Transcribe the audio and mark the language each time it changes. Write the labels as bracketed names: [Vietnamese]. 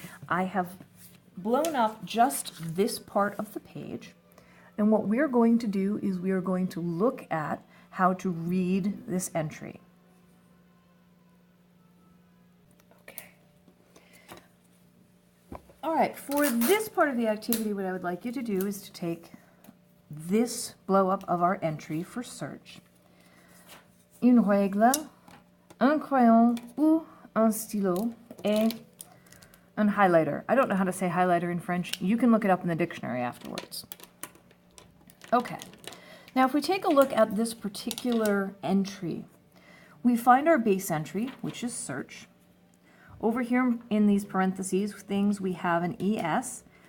[English] I have blown up just this part of the page, and what we're going to do is we are going to look at how to read this entry. Okay. All right, for this part of the activity, what I would like you to do is to take this blow up of our entry for search. [French] Une règle, un crayon ou un stylo, et un highlighter. [English] I don't know how to say highlighter in French. You can look it up in the dictionary afterwards. Okay. Now if we take a look at this particular entry, we find our base entry, which is search. Over here in these parentheses things, we have an ES.